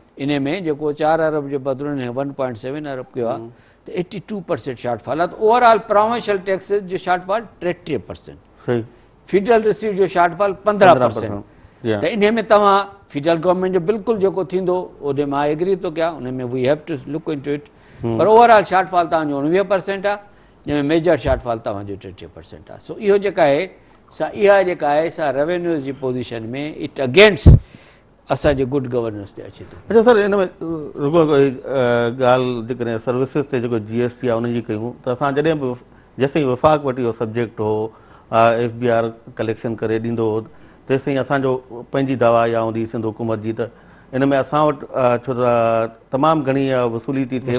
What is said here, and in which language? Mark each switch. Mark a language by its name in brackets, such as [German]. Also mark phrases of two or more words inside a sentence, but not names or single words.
[Sindhi] इन में जेको 4 अरब जे बदिरां 1.7 अरब कयो आहे, त 82% शॉर्टफॉल आहे। त [English] overall provincial taxes [Sindhi] जो शॉर्टफॉल 33%, [English] federal receipt [Sindhi] जो शॉर्टफॉल 15%। त इन में तव्हां [English] federal government [Sindhi] जो बिल्कुलु जेको थींदो उन मां एग्री थो कयां, उन में [English] we have to look into it. [Sindhi] पर [English] overall shortfall [Sindhi] तव्हांजो 49% आहे, जंहिंमें [English] major shortfall [Sindhi] तव्हांजो 33% आहे। सो इहो जेका आहे इहा जेका आहे सा रेवेन्यूज़ जी पोज़ीशन में [English] it against [Sindhi] असांजे [English] good governance [Sindhi] ते अचे थो। अच्छा सर, इन में रुगो ॻाल्हि जेकॾहिं सर्विसिस ते जेको GST आहे उनजी कयूं त असां जॾहिं बि जेसिताईं वफ़ाक़ वटि इहो सब्जेक्ट हो, FBR कलेक्शन करे ॾींदो हो, तेसिताईं असांजो पंहिंजी दवा या हूंदी सिंध हुकूमत जी, त इन में असां वटि छो त तमामु घणी वसूली थी थिए,